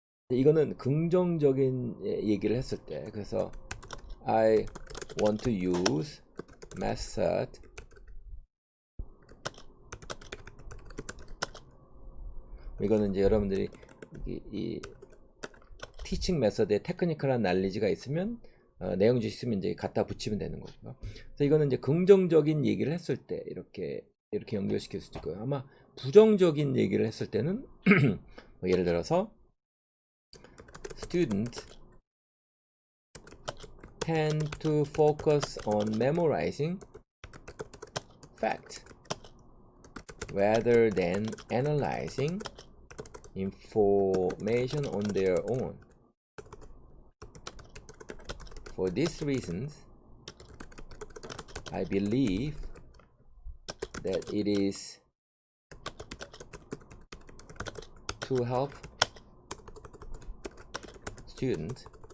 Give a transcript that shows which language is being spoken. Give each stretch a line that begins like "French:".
Korean: 이거는 긍정적인 얘기를 했을 때, 그래서
English: I want to use method
Korean: 이거는 이제 여러분들이 이 티칭 메서드에 테크니컬한 난리지가 있으면 내용지 있으면 이제 갖다 붙이면 되는 거죠. 그래서 이거는 이제 긍정적인 얘기를 했을 때 이렇게 연결시킬 수도 있고요. 아마 부정적인 얘기를 했을 때는 뭐 예를 들어서
English: students tend to focus on memorizing facts rather than analyzing information on their own. For these reasons, I believe that it is to help students